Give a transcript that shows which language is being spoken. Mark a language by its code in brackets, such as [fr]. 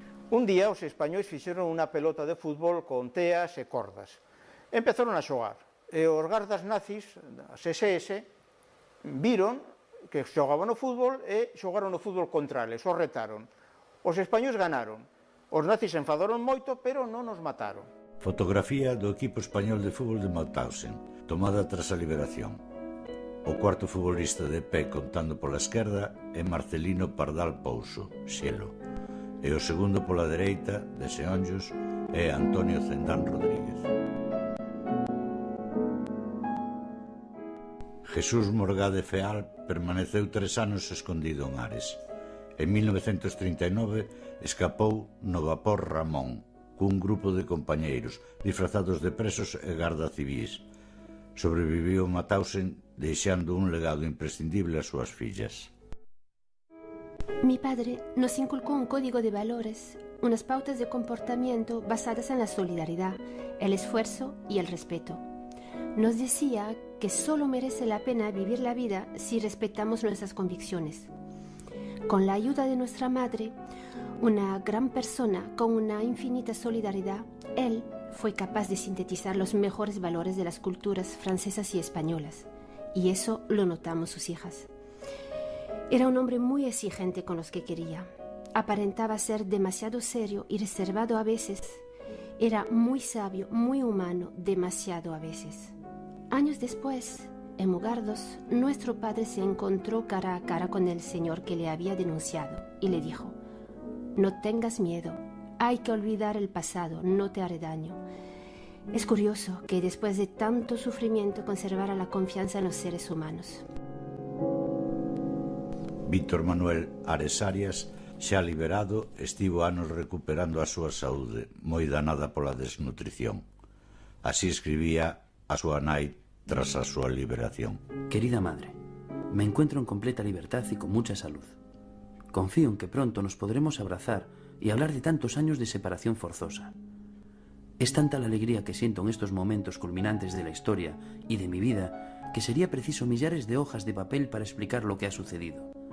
[gl] Un día os españois fixeron unha pelota de fútbol con teas e cordas. Empezaron a xogar, e os gardas nazis, as SS, viron que xogaban o fútbol e xogaron o fútbol contra eles, os retaron. Os españois ganaron. Os nazis se enfadaron moito, pero non os mataron. Fotografía do equipo español de fútbol de Mauthausen, tomada tras a liberación. O cuarto futbolista de pé contando pola esquerda é Marcelino Pardal Pouso, Xelo, e o segundo pola dereita, de Seonllos, é Antonio Cendán Rodríguez. Jesús Morgade Feal permaneceu 3 anos escondido en Ares. En 1939 escapou no vapor Ramón, cun grupo de compañeiros, disfrazados de presos e garda civís. Sobreviviu a Mauthausen, deixando un legado imprescindible ás súas fillas. [es] Mi padre nos inculcó un código de valores, unas pautas de comportamiento basadas en la solidaridad, el esfuerzo y el respeto. Nos decía que solo merece la pena vivir la vida si respetamos nuestras convicciones. Con la ayuda de nuestra madre, una gran persona con una infinita solidaridad, él fue capaz de sintetizar los mejores valores de las culturas francesas y españolas, y eso lo notamos sus hijas. Era un hombre muy exigente con los que quería. Aparentaba ser demasiado serio y reservado a veces. Era muy sabio, muy humano, demasiado a veces. Años después, en Mugardos, nuestro padre se encontró cara a cara con el señor que le había denunciado y le dijo: «No tengas miedo, hay que olvidar el pasado, no te haré daño». Es curioso que después de tanto sufrimiento conservara la confianza en los seres humanos. [gl] Víctor Manuel Ares Arias, xa liberado, estivo anos recuperando a súa saúde, moi danada pola desnutrición. Así escribía a súa nai tras a súa liberación. [es] Querida madre, me encuentro en completa libertad y con mucha salud. Confío en que pronto nos podremos abrazar y hablar de tantos años de separación forzosa. Es tanta la alegría que siento en estos momentos culminantes de la historia y de mi vida que sería preciso millares de hojas de papel para explicar lo que ha sucedido.